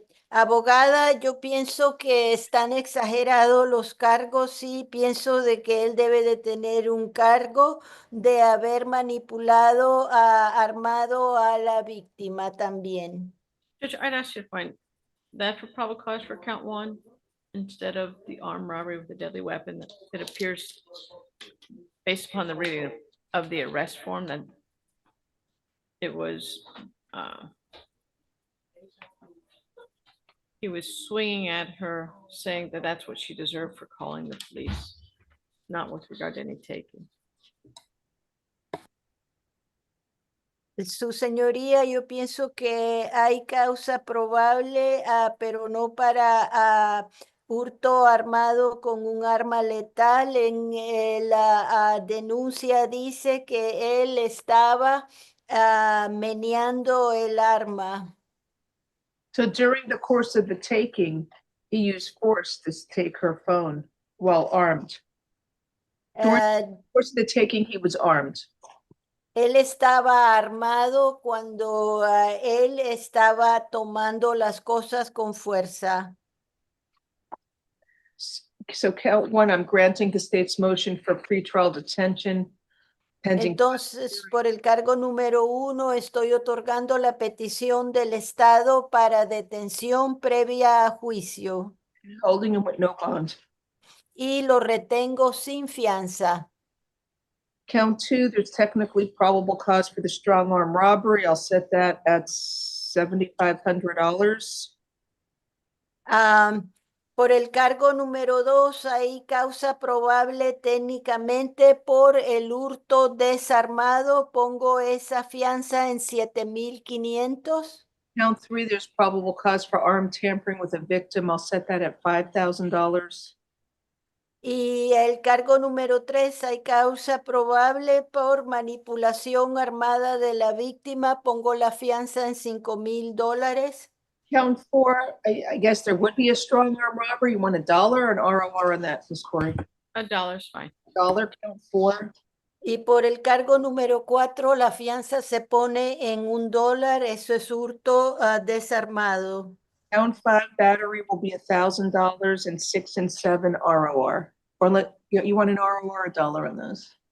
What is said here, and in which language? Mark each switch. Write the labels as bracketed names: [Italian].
[Spanish] Abogada, yo pienso que están exagerados los cargos y pienso de que él debe de tener un cargo de haber manipulado, armado a la víctima también. [English] Judge, I'd ask you to find that for probable cause for count one instead of the armed robbery with a deadly weapon. It appears, based upon the reading of the arrest form, that it was, he was swinging at her, saying that that's what she deserved for calling the police, not with regard to any taking. [Spanish] Su señoría, yo pienso que hay causa probable, pero no para hurto armado con un arma letal. En la denuncia dice que él estaba meneando el arma. [English] So during the course of the taking, he used force to take her phone while armed. During the course of the taking, he was armed. [Spanish] Él estaba armado cuando él estaba tomando las cosas con fuerza. [English] So count one, I'm granting the state's motion for pretrial detention pending. [Spanish] Entonces, por el cargo número 1, estoy otorgando la petición del Estado para detención previa a juicio. [English] Holding him with no bond. [Spanish] Y lo retengo sin fianza. [English] Count two, there's technically probable cause for the strong arm robbery. I'll set that at $7,500. [Spanish] Por el cargo número 2, hay causa probable técnicamente por el hurto desarmado. Pongo esa fianza en 7,500. [English] Count three, there's probable cause for armed tampering with a victim. I'll set that at $5,000. [Spanish] Y el cargo número 3, hay causa probable por manipulación armada de la víctima. Pongo la fianza en $5,000. [English] Count four, I guess there would be a strong arm robbery. You want $1 or an ROR on that, Ms. Corey? $1's fine. $1, count four. [Spanish] Y por el cargo número 4, la fianza se pone en $1. Eso es hurto desarmado. [English] Count five, battery will be $1,000 and 6 and 7 ROR. Or you want an ROR or $1 on those?